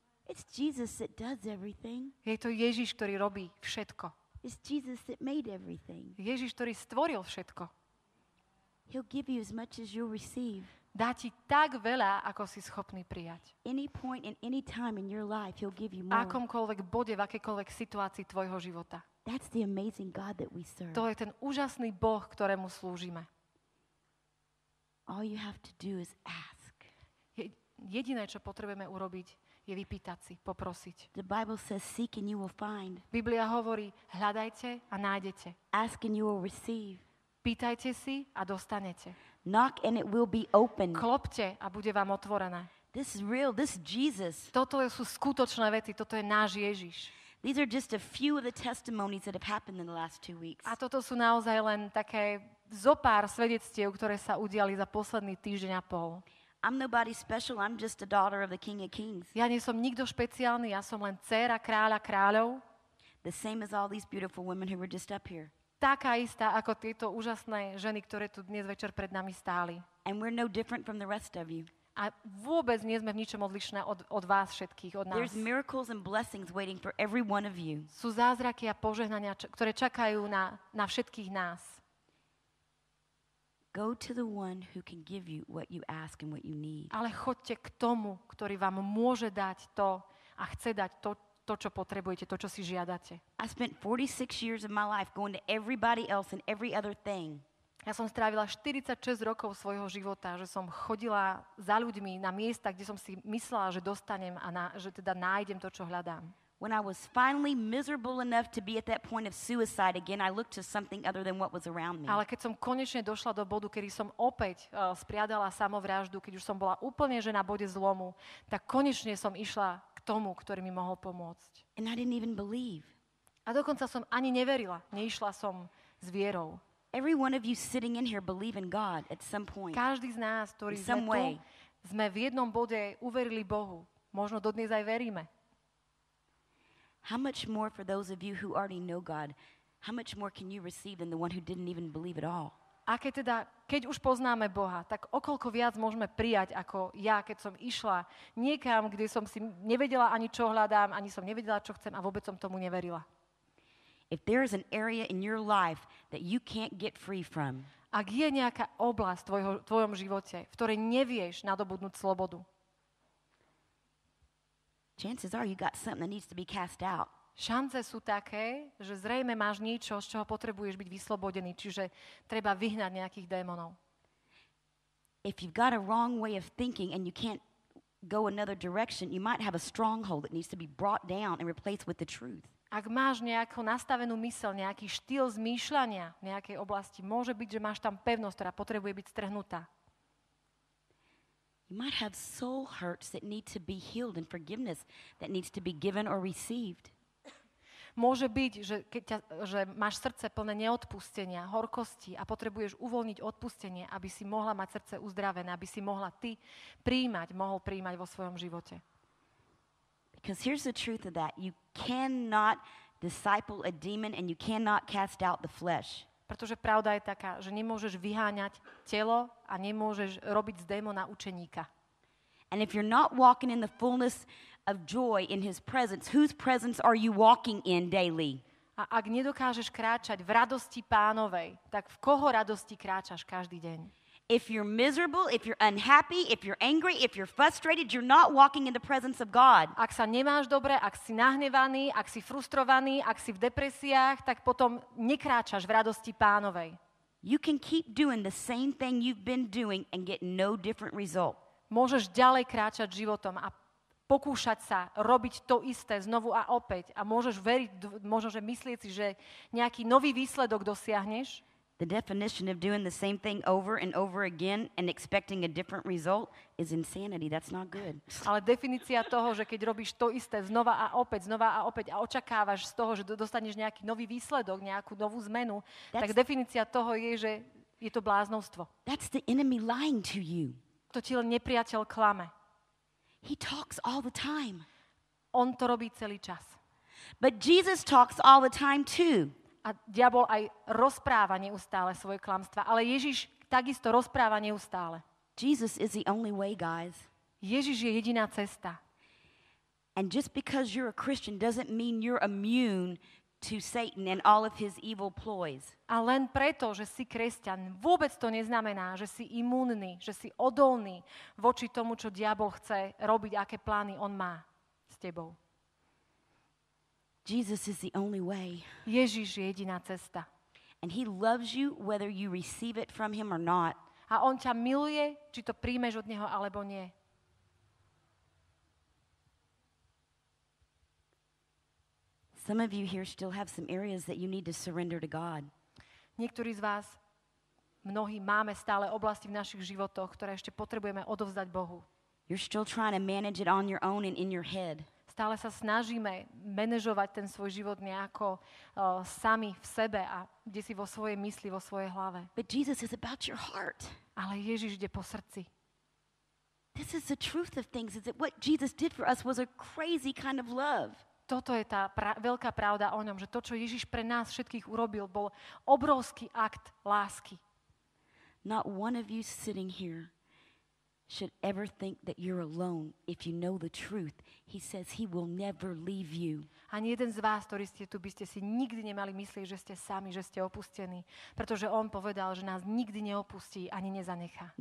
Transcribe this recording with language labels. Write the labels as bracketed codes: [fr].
[en] It's Jesus that does everything. [sk] Je to Ježiš, ktorý robí všetko. [en] It's Jesus that made everything. [sk] Ježiš, ktorý stvoril všetko. [en] He'll give you as much as you'll receive. [sk] Dá ti tak veľa, ako si schopný prijať. [en] Any point and any time in your life, he'll give you [sk] V [en] more. [sk] akomkoľvek bode, v akejkoľvek situácii tvojho života. [en] That's the amazing God that we serve. [sk] To je ten úžasný Boh, ktorému slúžime. [en] All you have to do is ask. [sk] Jediné, čo potrebujeme urobiť, je vypýtať si, poprosiť. [en] The Bible says, seek and you will find. [sk] Biblia hovorí, hľadajte a nájdete. [en] Ask and you will receive. [sk] Pýtajte si a dostanete. [en] Knock and it will be open. [sk] Klopte a bude vám otvorené. [en] This is real. This is Jesus. [sk] Toto sú skutočné veci, toto je náš Ježiš. [en] These are just a few of the testimonies that have happened in the last 2 weeks. [sk] A toto sú naozaj len také zopár svedectiev, ktoré sa udiali za posledný týždeň a pol. [en] I'm nobody special. I'm just a daughter of the King of Kings. [sk] Ja nie som nikto špeciálny, ja som len dcéra kráľa kráľov. [en] The same as all these beautiful women who were just up here. [sk] Taká istá ako tieto úžasné ženy, ktoré tu dnes večer pred nami stáli. [en] And we're no different from the rest of you. [sk] A vôbec nie sme v ničom odlišné od vás všetkých, od nás. [en] There's miracles and blessings waiting for every one of you. [sk] Sú zázraky a požehnania, ktoré čakajú na všetkých nás. [en] Go to the one who can give you what you ask and what you need. [sk] Ale choďte k tomu, ktorý vám môže dať to a chce dať to, čo potrebujete, to, čo si žiadate. [en] I spent 46 years of my life going to everybody else and every other thing. [sk] Ja som strávila 46 rokov svojho života, že som chodila za ľuďmi na miesta, kde som si myslela, že dostanem a že teda nájdem to, čo hľadám. [en] When I was finally miserable enough to be at that point of suicide again, I looked to something other than what was around me. [sk] Ale keď som konečne došla do bodu, kedy som opäť spriadala samovraždu, keď už som bola úplne že na bode zlomu, tak konečne som išla k tomu, ktorý mi mohol pomôcť. [en] And I didn't even believe. [sk] A dokonca som ani neverila. Neišla som s vierou. [en] Every one of you sitting in here believe in God at some point. [sk] Každý z nás, ktorí sme tu, sme v jednom bode uverili Bohu. Možno dodnes aj veríme. [en] How much more for those of you who already know God? How much more can you receive than the one who didn't even believe at all? [sk] A keď už poznáme Boha, tak okoľko viac môžeme prijať ako ja, keď som išla niekam, kde som si nevedela ani čo hľadám, ani som nevedela, čo chcem a vôbec som tomu neverila. [en] If there is an area in your life that you can't get free from, [sk] ak je nejaká oblasť v tvojom živote, v ktorej nevieš nadobudnúť slobodu, [en] chances are you got something that needs to be cast out. [sk] Šance sú také, že zrejme máš niečo, z čoho potrebuješ byť vyslobodený, čiže treba vyhnať nejakých démonov. [en] If you've got a wrong way of thinking and you can't go another direction, you might have a stronghold that needs to be brought down and replaced with the truth. [sk] Ak máš nejakú nastavenú myseľ, nejaký štýl zmýšľania v nejakej oblasti, môže byť, že máš tam pevnosť, ktorá potrebuje byť strhnutá. [en] You might have soul hurts that need to be healed and forgiveness that needs to be given or received. [sk] Môže byť, že máš srdce plné neodpustenia, horkosti a potrebuješ uvoľniť odpustenie, aby si mohla mať srdce uzdravené, aby si mohol prijímať vo svojom živote. [en] Because here's the truth of that. You cannot disciple a demon and you cannot cast out the flesh. [sk] Pretože pravda je taká, že nemôžeš vyháňať telo a nemôžeš robiť z démona učeníka. [en] And if you're not walking in the fullness of joy in his presence, whose presence are you walking in daily? [sk] A ak nedokážeš kráčať v radosti Pánovej, tak v koho radosti kráčaš každý deň? [en] If you're miserable, if you're unhappy, if you're angry, if you're frustrated, you're not walking in the presence of God. [sk] Ak sa nemáš dobre, ak si nahnevaný, ak si frustrovaný, ak si v depresiách, tak potom nekráčaš v radosti Pánovej. [en] You can keep doing the same thing you've been doing and get no different result. [sk] Môžeš ďalej kráčať životom a pokúšať sa robiť to isté znovu a opäť a môžeš veriť, možno, že myslieť si, že nejaký nový výsledok dosiahneš. [en] The definition of doing the same thing over and over again and expecting a different result is insanity. That's not good. [sk] Ale definícia toho, že keď robíš to isté znova a opäť a očakávaš z toho, že dostaneš nejaký nový výsledok, nejakú novú zmenu, tak definícia toho je, že je to bláznovstvo. [en] That's the enemy lying to you. [sk] To ti len nepriateľ klame. [en] He talks all the time. [sk] On to robí celý čas. [en] But Jesus talks all the time too. [sk] A diabol aj rozpráva neustále svoje klamstvá, ale Ježiš takisto rozpráva neustále. [en] Jesus is the only way, guys. [sk] Ježiš je jediná cesta. [en] And just because you're a Christian doesn't mean you're immune to Satan and all of his evil ploys. [sk] A len preto, že si kresťan, vôbec to neznamená, že si imúnny, že si odolný voči tomu, čo diabol chce robiť, aké plány on má s tebou. [en] Jesus is the only way. [sk] Ježiš je jediná cesta. [en] And he loves you whether you receive it from him or not. [sk] A on ťa miluje, či to príjmeš od neho alebo nie. [en] Some of you here still have some areas that you need to surrender to God. [sk] Niektorí z vás, mnohí máme stále oblasti v našich životoch, ktoré ešte potrebujeme odovzdať Bohu. [en] You're still trying to manage it on your own and in your head. [sk] Stále sa snažíme manažovať ten svoj život nejako sami v sebe a kde si vo svojej mysli, vo svojej hlave. [en] But Jesus is about your heart. [sk] Ale Ježiš ide po srdci. [en] This is the truth of things, is that what Jesus did for us was a crazy kind of love. [sk] Toto je tá veľká pravda o ňom, že to, čo Ježiš pre nás všetkých urobil, bol obrovský akt lásky. [en] Not one of you sitting here should ever think that you're alone if you know the truth. He says he will never leave you. [sk] Ani jeden z vás, ktorí ste tu, by ste si nikdy nemali myslieť, že ste sami, že ste opustení, pretože on povedal, že nás nikdy neopustí ani nezanechá.